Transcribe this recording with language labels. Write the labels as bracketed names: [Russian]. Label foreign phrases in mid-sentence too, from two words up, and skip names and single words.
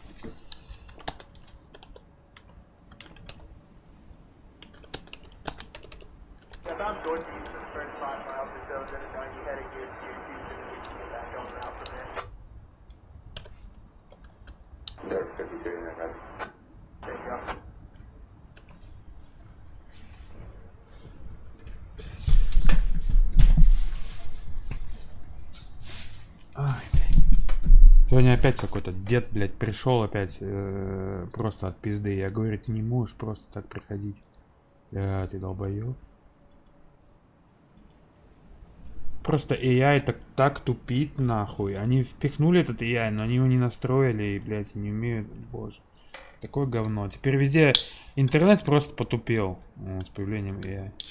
[English] Yeah, about northeast for the first 5 miles or so, then a 90 heading is Houston, and we can get back on the route from there. There, 5289, right? There you go. [Russian] Ай, блядь. Сегодня опять какой-то дед, блядь, пришел опять просто от пизды. Я говорю, ты не можешь просто так приходить. Ты долбоёб. Просто AI так тупит, нахуй. Они впихнули этот AI, но они его не настроили и, блядь, не умеют. Боже. Такое говно. Теперь везде интернет просто потупел с появлением AI.